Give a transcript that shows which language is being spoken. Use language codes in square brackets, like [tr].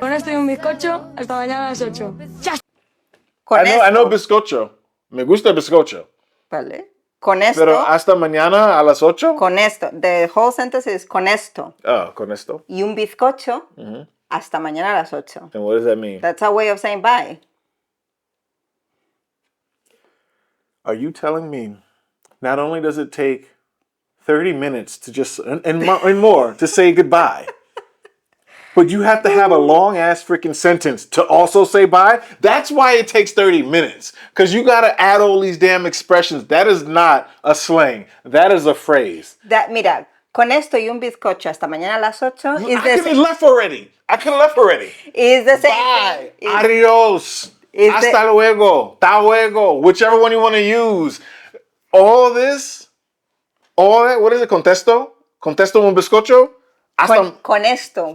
[es] Con esto y un bizcocho, hasta mañana a las 8. [en] I know bizcocho. [es] Me gusta bizcocho. Vale. Con esto. Pero hasta mañana a las 8? Con esto. [en] The whole sentence is con esto. [es] Oh, con esto. Y un bizcocho hasta mañana a las 8. [en] And what does that mean? That's a way of saying bye. Are you telling me not only does it take 30 minutes to just, and more, to say goodbye, but you have to have a long-ass freaking sentence to also say bye? That's why it takes 30 minutes. Because you got to add all these damn expressions. That is not a slang. That is a phrase. [es] Mira, con esto y un bizcocho hasta mañana a las 8 [en] I could have left already. Is the same Bye. thing. [es] Adios. Hasta luego. Ta luego. [en] Whichever one you want to use. All that, what is it? [es] Contesto un bizcocho? Con esto.